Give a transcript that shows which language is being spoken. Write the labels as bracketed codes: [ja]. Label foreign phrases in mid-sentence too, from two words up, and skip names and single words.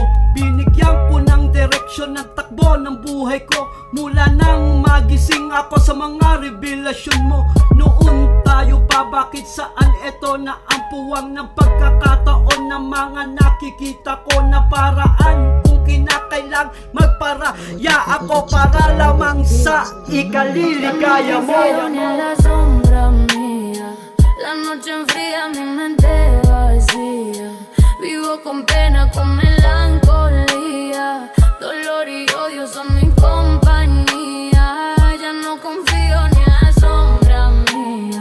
[tl] Binigyan ko ng direksyon ng takbo ng buhay ko mula nang magising ako sa mga revelasyon mo. Noon tayo pa, bakit saan eto na ang puwang ng pagkakataon ng mga nakikita ko na paraan? Kung kinakailang magparaya ako para lamang sa ikaliligaya mo. [es] La sombra mía, la noche enfría, mi mente vacía. Vivo con pena, con melancolía. Dolor y odio son mi compañía. Ya no confío ni en la sombra mía.